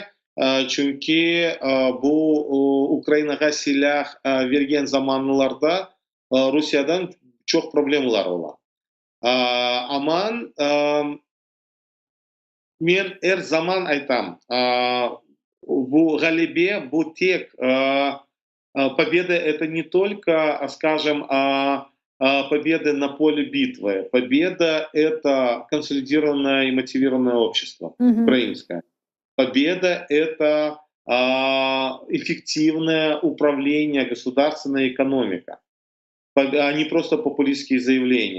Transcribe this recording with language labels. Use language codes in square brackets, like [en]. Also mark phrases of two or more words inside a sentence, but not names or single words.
[crh] Çünkü bu Ukrayna'ya silah vergen zamanlarda Rusya'dan çok problemler olan. Aman men her zaman aytam, bu галибе, bu tek [ru] победа это не только, скажем, победа на поле битвы. Победа это консолидированное и мотивированное общество украинское. Победа это эффективное управление, государственная экономика, а не просто популистские заявления.